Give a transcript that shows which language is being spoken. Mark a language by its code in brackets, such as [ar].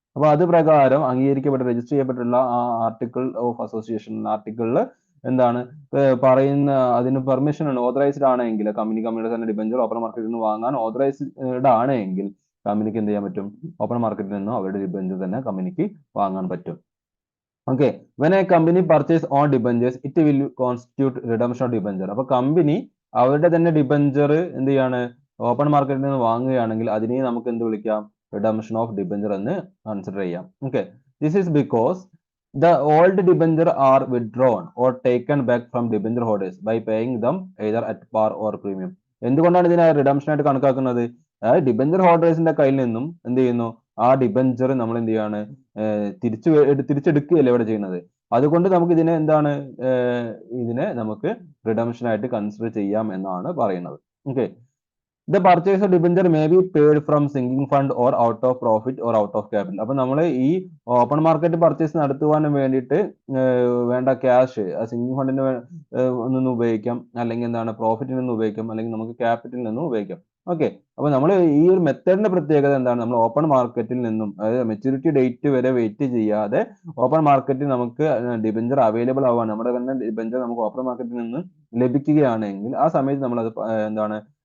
[ml] അപ്പൊ അത് പ്രകാരം അംഗീകരിക്കപ്പെട്ട രജിസ്റ്റർ ചെയ്യപ്പെട്ടിട്ടുള്ള ആ ആർട്ടിക്കിൾ ഓഫ് അസോസിയേഷൻ ആർട്ടിക്കിളിൽ എന്താണ് പറയുന്ന, അതിന് പെർമിഷൻ ആണ്, ഓതറൈസ്ഡ് ആണെങ്കിൽ കമ്പനിയുടെ തന്നെ ഡിബഞ്ചർ ഓപ്പൺ മാർക്കറ്റിൽ നിന്ന് വാങ്ങാൻ ഓതറൈസ്ഡ് ആണെങ്കിൽ കമ്പനിക്ക് എന്ത് ചെയ്യാൻ പറ്റും, ഓപ്പൺ മാർക്കറ്റിൽ നിന്നും അവരുടെ ഡിബഞ്ചർ തന്നെ കമ്പനിക്ക് വാങ്ങാൻ പറ്റും. [en] Okay, when a company purchase own debentures it will constitute redemption of debenture. [ml] അപ്പൊ കമ്പനി അവരുടെ തന്നെ ഡിബഞ്ചർ എന്ത് ചെയ്യാണ്, ഓപ്പൺ മാർക്കറ്റിൽ നിന്ന് വാങ്ങുകയാണെങ്കിൽ അതിനെ നമുക്ക് എന്ത് വിളിക്കാം, റിഡംഷൻ ഓഫ് ഡിബഞ്ചർ എന്ന് കൺസിഡർ ചെയ്യാം. [en] Okay, this is because the old debenture are withdrawn or taken back from debenture holders by paying them either at par or premium. [ml] എന്തുകൊണ്ടാണ് ഇതിനെ റിഡംഷൻ ആയിട്ട് കണക്കാക്കുന്നത്, അതായത് ഡിബഞ്ചർ ഹോൾഡേഴ്സിന്റെ കയ്യിൽ നിന്നും എന്ത് ചെയ്യുന്നു, ആ ഡിബഞ്ചർ നമ്മൾ എന്ത് ചെയ്യാണ്, തിരിച്ചെടുക്കുകയല്ലേ ഇവിടെ ചെയ്യുന്നത്. അതുകൊണ്ട് നമുക്ക് ഇതിനെ എന്താണ്, ഇതിനെ നമുക്ക് റിഡംഷൻ ആയിട്ട് കൺസിഡർ ചെയ്യാം എന്നാണ് പറയുന്നത്. [en] Okay, the purchase of debenture may be paid from sinking fund or out of profit or out of capital. [ml] അപ്പൊ നമ്മൾ ഈ ഓപ്പൺ മാർക്കറ്റ് പർച്ചേസ് നടത്തുവാൻ വേണ്ടിയിട്ട് വേണ്ട ക്യാഷ് സിങ്കിങ് ഫണ്ടിന് നിന്ന് ഉപയോഗിക്കാം, അല്ലെങ്കിൽ എന്താണ് പ്രോഫിറ്റിൽ നിന്ന് ഉപയോഗിക്കാം, അല്ലെങ്കിൽ നമുക്ക് ക്യാപിറ്റലിൽ നിന്നും ഉപയോഗിക്കാം. ഓക്കെ, അപ്പൊ നമ്മൾ ഈ ഒരു മെത്തേഡിന്റെ പ്രത്യേകത എന്താണ്, നമ്മൾ ഓപ്പൺ മാർക്കറ്റിൽ നിന്നും, അതായത് മെച്യൂരിറ്റി ഡേറ്റ് വരെ വെയിറ്റ് ചെയ്യാതെ ഓപ്പൺ മാർക്കറ്റിൽ നമുക്ക് ഡിബഞ്ചർ അവൈലബിൾ ആവാൻ, നമ്മുടെ തന്നെ ഡിബഞ്ചർ നമുക്ക് ഓപ്പൺ മാർക്കറ്റിൽ നിന്ന് ലഭിക്കുകയാണെങ്കിൽ ആ സമയത്ത് നമ്മൾ അത് എന്താണ്